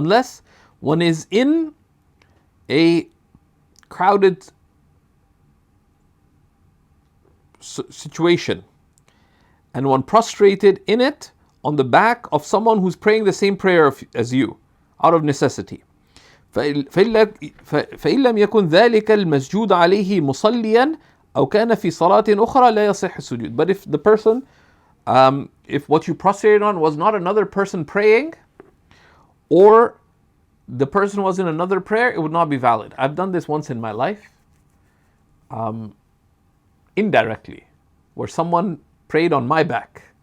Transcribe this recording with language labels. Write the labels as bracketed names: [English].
[English] Unless one is in a crowded situation and one prostrated in it on the back of someone who's praying the same prayer as you out of necessity. [Arabic] فإن لم يكن ذلك المسجود عليه مصليا أو كان في صلاة أخرى لا يصح السجود. [English] But if the person, if what you prostrated on was not another person praying, or the person was in another prayer, it would not be valid. I've done this once in my life, indirectly, where someone prayed on my back.